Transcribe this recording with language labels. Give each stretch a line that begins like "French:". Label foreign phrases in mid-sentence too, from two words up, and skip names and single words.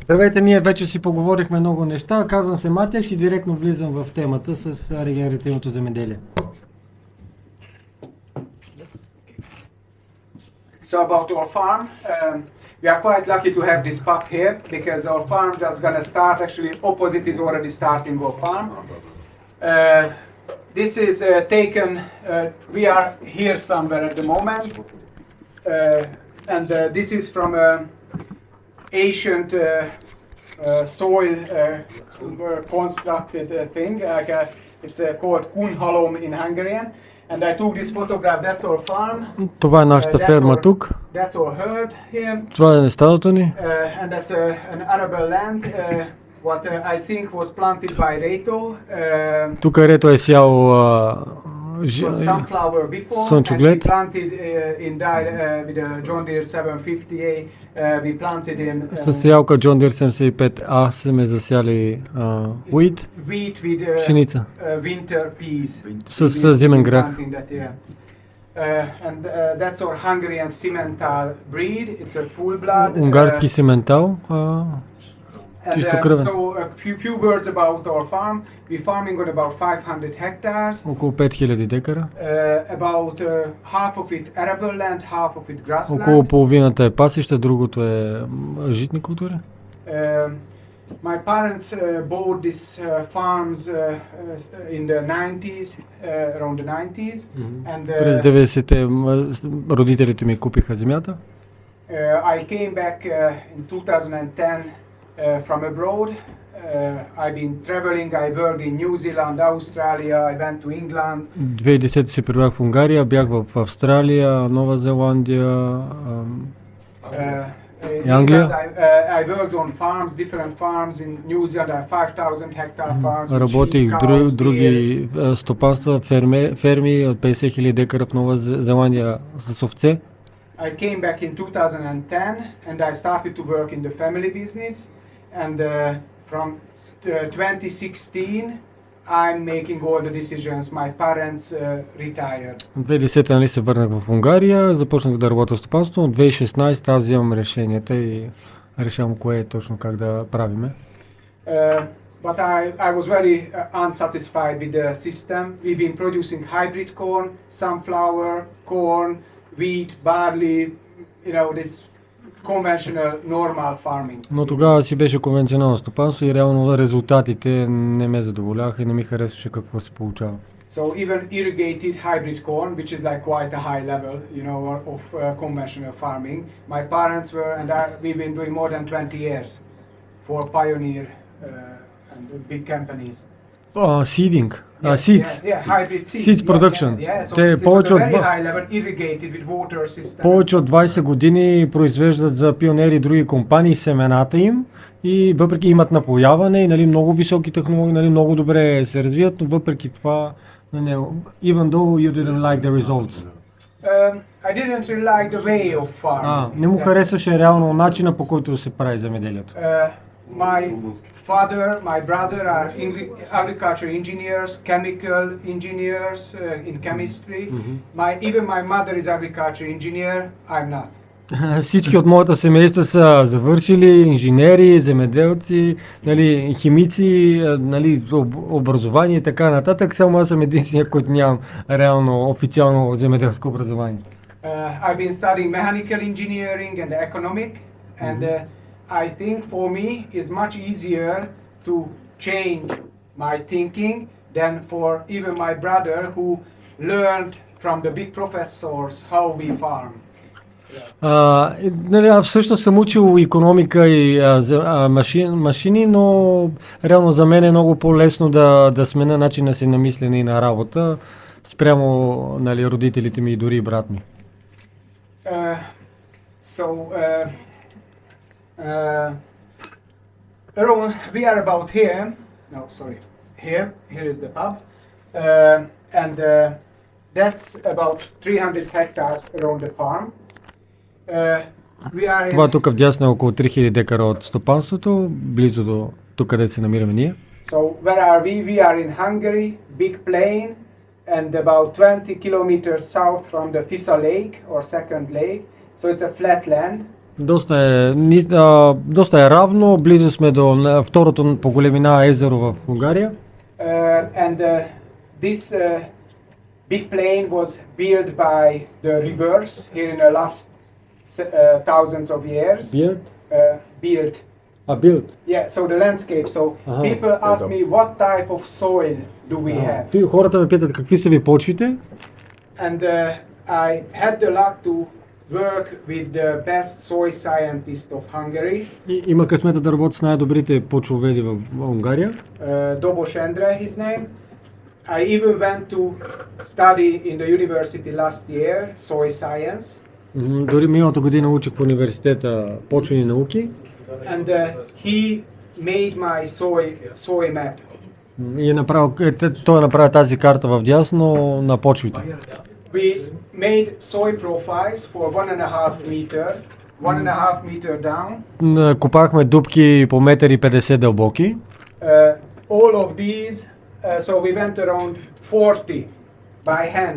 Bulgarian: Здравейте, ние вече си поговорихме много неща. Казвам се Матяш и директно влизам в темата с регенеративното земеделие.
English: So about our farm, we are quite lucky to have this pub here because our farm just gonna start. Actually, opposite is already starting our farm. This is taken. We are here somewhere at the moment, and this is from a ancient soil constructed thing. It's called Kunhalom in Hungarian. And I took this photograph. That's our farm.
Bulgarian: Това е нашата ферма тук.
English: That's our herd here.
Bulgarian: Това е стадото ни.
English: And that's an arable land. What I think was planted by Reto.
Bulgarian: Тук Рето е сял
English: sunflower before.
Bulgarian: слънчоглед.
English: And we planted in with a John Deere 750A. We planted in.
Bulgarian: С сеялка John Deere 75A сме засяли wheat,
English: Wheat with
Bulgarian: пшеница.
English: Winter peas.
Bulgarian: С зимен грах.
English: And that's our Hungarian Simmental breed. It's a full blood.
Bulgarian: Унгарски сементал. Чисто кръвен.
English: So a few words about our farm. We're farming on about 500 hectares.
Bulgarian: Около 5000 декара.
English: About half of it arable land, half of it grassland.
Bulgarian: Около половината е пасища, другото е житни култури.
English: My parents bought these farms in the 90s, around the 90s. And
Bulgarian: През 90-те родителите ми купиха земята.
English: I came back in 2010 from abroad. I've been traveling. I worked in New Zealand, Australia. I went to England.
Bulgarian: 2010 се прибрах в Унгария, бях в Австралия, Нова Зеландия, Англия.
English: I worked on farms, different farms in New Zealand. I have 5,000 hectare farms.
Bulgarian: Работих в други стопанства, ферми от 50 000 декара в Нова Зеландия с овце.
English: I came back in 2010 and I started to work in the family business. And from 2016, I'm making all the decisions. My parents retired.
Bulgarian: В 2010 нали се върнах в Унгария, започнах да работя в стопанството, но 2016 аз взимам решенията и решавам кое е точно как да правиме.
English: But I was very unsatisfied with the system. We've been producing hybrid corn, sunflower, corn, wheat, barley, you know, this conventional normal farming.
Bulgarian: Но тогава си беше конвенционално стопанство и реално резултатите не ме задоволяваха и не ми харесваше какво се получава.
English: So even irrigated hybrid corn, which is like quite a high level, you know, of conventional farming. My parents were, and we've been doing more than 20 years for Pioneer and big companies. Seeding, seeds, hybrid seeds production. So
Bulgarian: Те повече от 20 години произвеждат за Пионери и други компании семената им и въпреки имат напояване и нали, много високи технологии, нали, много добре се развиват, но въпреки това,
English: even though you didn't like the results. I didn't really like the way of farming.
Bulgarian: Не му харесваше реално начина, по който се прави земеделието.
English: My father, my brother are agriculture engineers, chemical engineers in chemistry. Even my mother is agriculture engineer. I'm not.
Bulgarian: Всички от моята семейство са завършили инженери, земеделци, нали, химици, нали, образование и така нататък. Само аз съм единствения, който нямам реално официално земеделско образование.
English: I've been studying mechanical engineering and economic, and I think for me it's much easier to change my thinking than for even my brother who learned from the big professors how we farm.
Bulgarian: Всъщност съм учил икономика и машини, но реално за мен е много по-лесно да смена начина си на мислене и на работа спрямо нали, родителите ми и дори брат ми.
English: Around, we are about here. No, sorry. Here is the pub, and that's about 300 hectares around the farm.
Bulgarian: Това тук вдясно е около 3000 декара от стопанството, близо до тук, където се намираме ние.
English: So where are we? We are in Hungary, big plain, and about 20 kilometers south from the Tisa Lake or second lake. So it's a flat land.
Bulgarian: Доста е равно, близо сме до второто по големина езеро в Унгария.
English: And this big plain was built by the rivers here in the last thousands of years. Built. Built. Yeah, so the landscape. So people ask me what type of soil do we have.
Bulgarian: Хората ме питат какви са ви почвите.
English: And I had the luck to work with the best soil scientist of Hungary.
Bulgarian: Има късмета да работя с най-добрите почвоведи в Унгария.
English: Dobos Endre, his name. I even went to study in the university last year, soil science.
Bulgarian: Дори миналата година учих в университета почвени науки.
English: And he made my soil map.
Bulgarian: И той е направил тази карта в дясно на почвите.
English: We made soil profiles for 1.5 meter down.
Bulgarian: Копахме дупки по 1,50 м дълбоки.
English: All of these, so we went around 40 by hand.